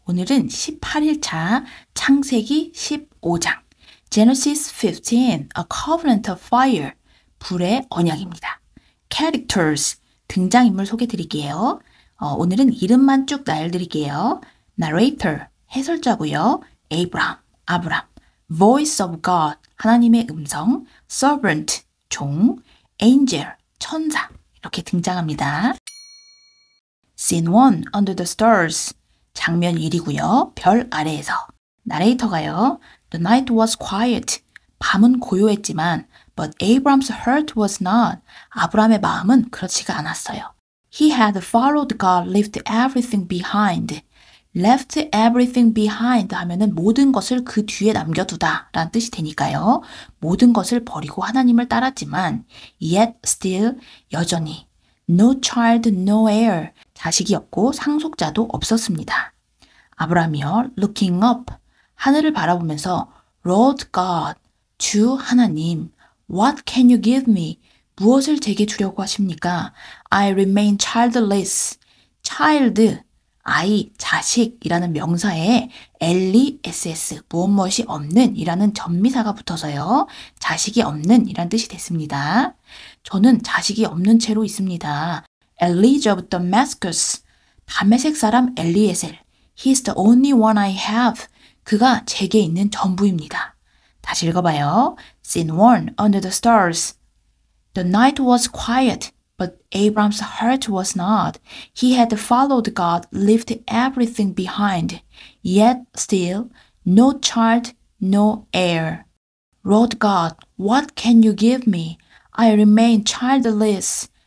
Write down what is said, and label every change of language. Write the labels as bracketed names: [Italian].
[Korean] 오늘은 18일차 창세기 15장 Genesis 15, [English] A Covenant of Fire, [Korean] 불의 언약입니다. [English] Characters, [Korean] 등장인물 소개 드릴게요. 오늘은 이름만 쭉 나열드릴게요. [English] Narrator, [Korean] 해설자고요. 아브람. [English] Voice of God, [Korean] 하나님의 음성. [English] Servant, 종. Angel, 천사. [Korean] 이렇게 등장합니다. [English] Scene 1, Under the Stars, [Korean] 장면 1이고요. 별 아래에서. 나레이터가요. [English] The night was quiet. [Korean] 밤은 고요했지만 [English] but Abram's heart was not. [Korean] 아브람의 마음은 그렇지가 않았어요. [English] He had followed God, left everything behind. left everything behind [Korean] 하면은 모든 것을 그 뒤에 남겨두다 라는 뜻이 되니까요. 모든 것을 버리고 하나님을 따랐지만 [English] yet still, [Korean] 여전히 [English] no child, no heir, [Korean] 자식이 없고 상속자도 없었습니다. 아브라함이요, [English] looking up, [Korean] 하늘을 바라보면서 [English] Lord God, [Korean] 주 하나님, [English] what can you give me? [Korean] 무엇을 제게 주려고 하십니까? [English] I remain childless. [Korean] child, 아이, 자식이라는 명사에 LESS, 무엇이 없는 이라는 전미사가 붙어서요. 자식이 없는 이란 뜻이 됐습니다. 저는 자식이 없는 채로 있습니다. [English] Elijah of Damascus, [Korean] 다메섹 사람 엘리에셀. [English] He's the only one I have. [Korean] 그가 제게 있는 전부입니다. 다시 읽어봐요. [English] Scene 1, Under the Stars. The night was quiet, but Abram's heart was not. He had followed God, left everything behind. Yet still, no child, no heir. Lord God, what can you give me? I remain childless.